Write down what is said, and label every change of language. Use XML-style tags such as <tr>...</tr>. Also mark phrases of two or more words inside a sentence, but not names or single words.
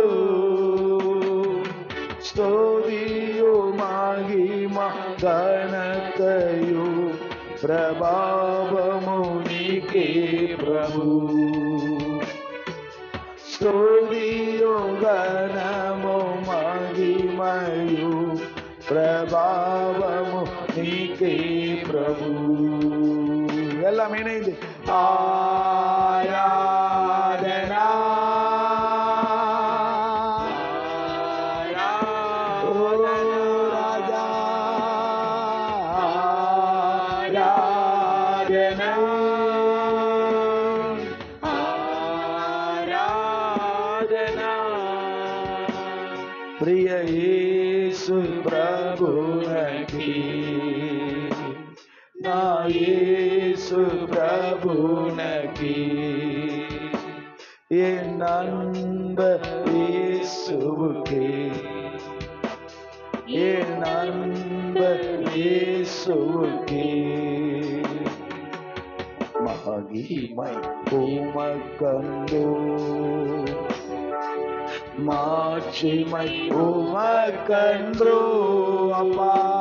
<te>స్తుతియు మహిమ ఘనతయు ప్రభావము నీకే ప్రభు. స్తుతియు ఘనము మహిమయు ప్రభావము నీకే ప్రభు.</te> <ta>எல்லாம் இணைந்து ஆராதனா ராஜா. ஆராதனா ஆராதனா.</ta> <te>ప్రియ యేసు ప్రభునకి. నా యేసు ప్రభునకి.</te> <ta>என் அன்பர் இயேசுவுக்கே. என் அன்பர் இயேசுவுக்கே. மகிமை உமக்கந்தோ, மாட்சிமை உமக்கன்றோ அப்பா.</ta>